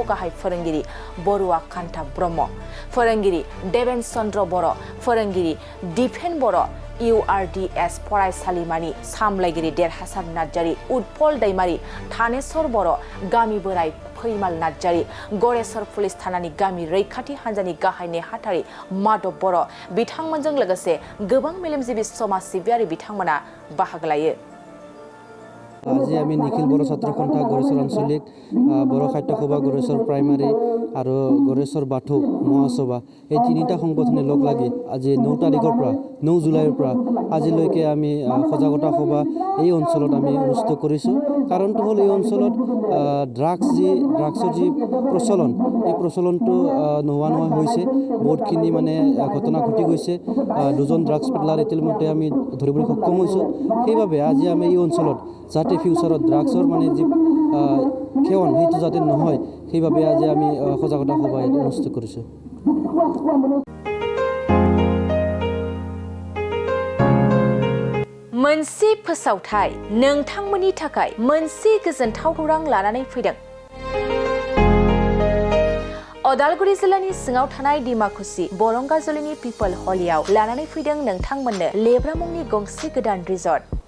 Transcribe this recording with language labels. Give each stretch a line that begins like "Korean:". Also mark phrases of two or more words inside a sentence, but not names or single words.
Bodo: गाहाय फोरोंगिरि बरुवा कान्ता ब्रह्म फोरोंगिरि देबेन चन्द्र बर' फोरोंगिरि दिपेन बर' URDS फरायसालिमानि सामलायगिरि देरहासार नार्जारि उत्पल दैमारि थानेश्वर बर' गामि बोराय फैमाल नार्जारि गरेसर पुलिस थानानि गामि रैखाथि हान्जानि गाहाय नेहाथारि माधब बर' बिथांमोनजों लोगोसे गोबां मेलेमजिबि समाज सिबियारि बिथांमोना बाहागो लायो
Assamese: আজি আমি নিখিল বড়ো ছাত্ৰ সন্থা गरेसर আঞ্চলিক বড়ো সাহিত্য সভা गरेसर প্ৰাইমাৰী আৰু गरेसर বাথৌ মহাসভা এই তিনিটা সংগঠনে লগ লাগি আজি 9 তাৰিখৰ পৰা 9 জুলাইৰ পৰা আজিলৈকে আমি সজাগতা সভা এই অঞ্চলত আমি অনুষ্ঠিত কৰিছোঁ কাৰণটো হ'ল এই অঞ্চলত ড্ৰাগছৰ যি প্ৰচলন এই প্ৰচলনটো নোহোৱা হৈছে বহুতখিনি মানে ঘটনা ঘটি গৈছে দুজন ড্ৰাগছ পেডলাৰ ইতিমধ্যে আমি ধৰিবলৈ সক্ষম হৈছোঁ সেইবাবে আজি আমি এই অঞ্চলত যাতে ফিউচাৰত ড্ৰাগছৰ মানে যি সেৱন সেইটো যাতে নহয় সেইবাবে আজি আমি সজাগতা সভা অনুষ্ঠিত কৰিছোঁ
Bodo: मोनसे फोसावथाय नोंथांमोननि थाखाय मोनसे गोजोनथाव खौरां लानानै फैदों अदालगुरि जिल्लानि सिङाव थानाय डिमाकुसि बरंगाजुलिनि पिपल हलियाव लानानै फैदों नोंथांमोननो लेब्रा मुंनि गंसे गोदान रिजर्ट